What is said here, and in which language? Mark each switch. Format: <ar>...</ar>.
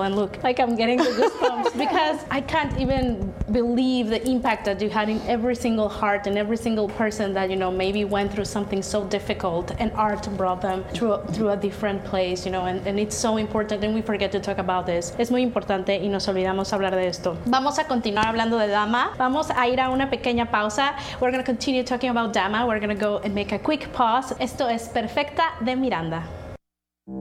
<en>And look, like I'm getting the goosebumps because I can't even believe the impact that you had in every single heart and every single person that, you know, maybe went through something so difficult and art brought them through a different place, you know, and it's so important and we forget to talk about this.</en> <es>Es muy importante y nos olvidamos hablar de esto. Vamos a continuar hablando de Dama. Vamos a ir a una pequeña pausa.</es> <en>We're going to continue talking about Dama. We're going to go and make a quick pause.</en> <es>Esto es Perfecta de Miranda.</es>